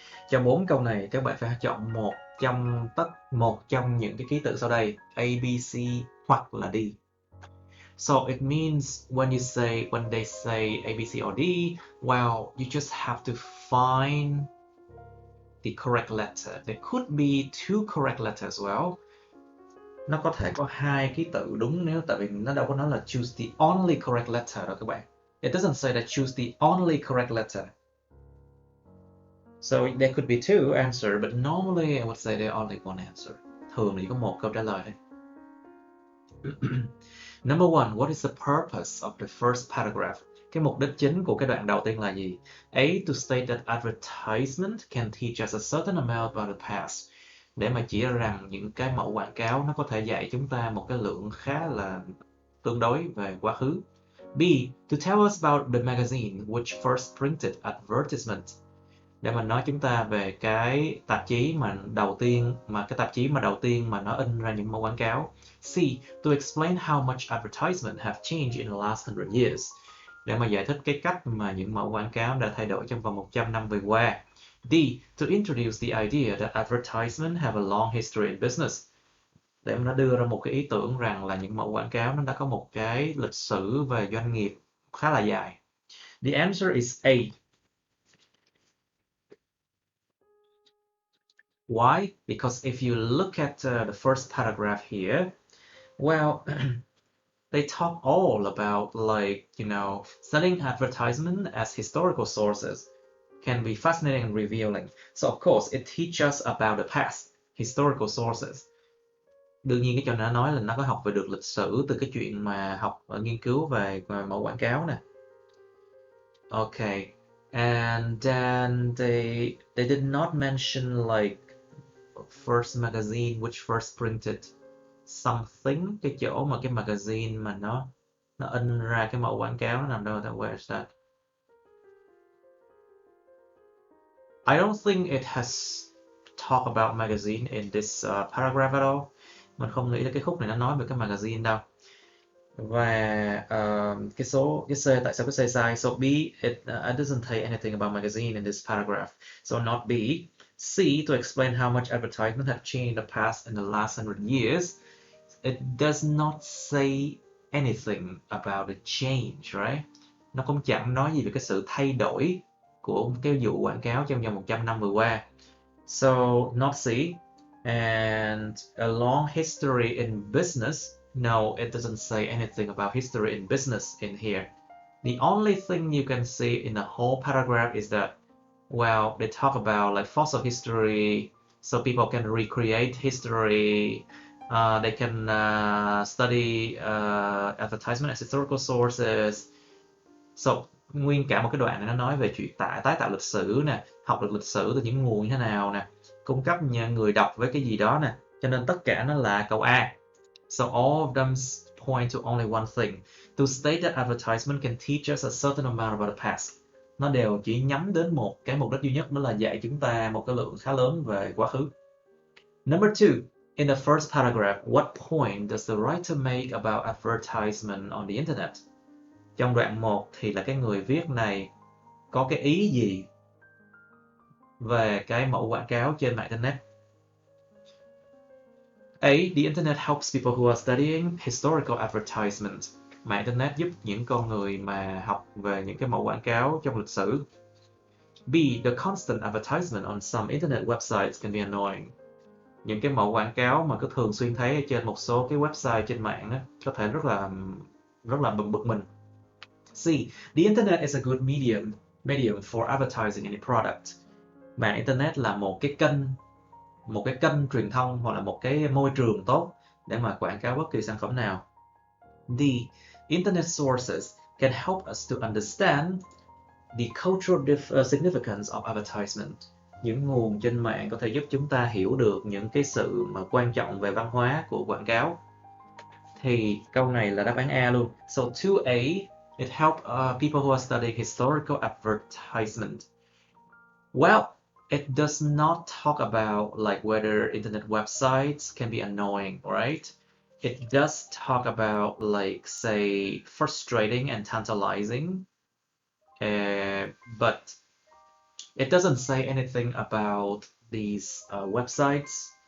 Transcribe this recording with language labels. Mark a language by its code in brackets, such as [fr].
[vi] Trong 4 câu này, các bạn phải chọn một trong những cái ký tự sau đây, A, B, C hoặc là D. [en] So it means when they say A, B, C, or D, well, you just have to find the correct letter. There could be 2 correct letters as well. [vi] Nó có thể có 2 ký tự đúng nếu tại vì nó đâu có nói là [en] choose the only correct letter [vi] đâu các bạn. [en] It doesn't say that choose the only correct letter. So there could be 2 answers, but normally I would say there's only one answer. [vi] Thường thì có một câu trả lời thôi. [en] Number 1, what is the purpose of the first paragraph? [vi] Cái mục đích chính của cái đoạn đầu tiên là gì? [en] A, to state that advertisement can teach us a certain amount about the past. [vi] Để mà chỉ ra rằng những cái mẫu quảng cáo nó có thể dạy chúng ta một cái lượng khá là tương đối về quá khứ. [en] B, to tell us about the magazine which first printed advertisement. [vi] Để mà nói chúng ta về cái tạp chí mà đầu tiên mà nó in ra những mẫu quảng cáo. [en] C, to explain how much advertisement have changed in the last 100 years. [vi] Để mà giải thích cái cách mà những mẫu quảng cáo đã thay đổi trong vòng 100 năm vừa qua. [en] D, to introduce the idea that advertisement have a long history in business. [vi] Để mà nó đưa ra một cái ý tưởng rằng là những mẫu quảng cáo nó đã có một cái lịch sử về doanh nghiệp khá là dài. [en] The answer is A. Why? Because if you look at the first paragraph here, well, they talk all about studying advertisement as historical sources can be fascinating and revealing. So of course, it teaches us about the past, historical sources. [vi] Đương nhiên cái chỗ nó nói là nó có học về được lịch sử từ cái chuyện mà nghiên cứu về mẫu quảng cáo nè. [en] Okay, and then they did not mention first magazine which first printed something, [vi] cái chỗ mà cái magazine mà nó in ra cái mẫu quảng cáo nó nằm đâu, [en] where is that? I don't think it has talk about magazine in this paragraph at all. [vi] Mình không nghĩ là cái khúc này nó nói về cái magazine đâu. Và cái C, tại sao cái C sai? [en] So B, it doesn't say anything about magazine in this paragraph. So not B. C, to explain how much advertisement have changed in the past in the last 100 years. It does not say anything about the change, right? [vi] Nó cũng chẳng nói gì về cái sự thay đổi của cái vụ quảng cáo trong vòng 100 năm vừa qua. [en] So, not C. And a long history in business. No, it doesn't say anything about history in business in here. The only thing you can see in the whole paragraph is that, well, they talk about fossil history, so people can recreate history. They can study advertisement as historical sources. [vi] So, nguyên cả một cái đoạn này nó nói về chuyện tái tạo lịch sử nè, học được lịch sử từ những nguồn như thế nào nè, cung cấp người đọc với cái gì đó nè. Cho nên tất cả nó là câu A. [en] So all of them point to only one thing. To state that advertisement can teach us a certain amount about the past. [vi] Nó đều chỉ nhắm đến một cái mục đích duy nhất, đó là dạy chúng ta một cái lượng khá lớn về quá khứ. [en] Number 2. In the first paragraph, what point does the writer make about advertisement on the internet? [vi] Trong đoạn 1 thì là cái người viết này có cái ý gì về cái mẫu quảng cáo trên mạng internet? [en] A. The internet helps people who are studying historical advertisement. [vi] Mạng internet giúp những con người mà học về những cái mẫu quảng cáo trong lịch sử. [en] B. The constant advertisement on some internet websites can be annoying. [vi] Những cái mẫu quảng cáo mà cứ thường xuyên thấy ở trên một số cái website trên mạng đó, có thể rất là bực mình. [en] C. The internet is a good medium for advertising any product. [vi] Mạng internet là một cái kênh truyền thông hoặc là một cái môi trường tốt để mà quảng cáo bất kỳ sản phẩm nào. [en] D. Internet sources can help us to understand the cultural significance of advertisement. [vi] những nguồn trên mạng có thể giúp chúng ta hiểu được những cái sự mà quan trọng về văn hóa của quảng cáo. Thì câu này là đáp án A luôn. [en] So 2A, it help people who are studying historical advertisement. Well, it does not talk about like whether internet websites can be annoying, right? It does talk about like say frustrating and tantalizing, but it doesn't say anything about these websites.